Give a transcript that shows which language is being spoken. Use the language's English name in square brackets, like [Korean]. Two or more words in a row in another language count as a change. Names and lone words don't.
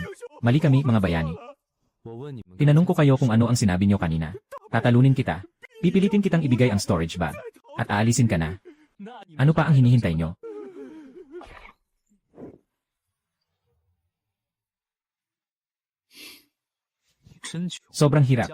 [Filipino] Mali kami, mga bayani. [Chinese] 我问你们 [Filipino] Tinanong ko kayo kung ano ang sinabi niyo kanina. Tatalunin kita. Pipilitin kitang ibigay ang storage bag. At aalisin ka na. [Chinese] 那你们 [Filipino] Ano pa ang hinihintay niyo? Sobrang hirap.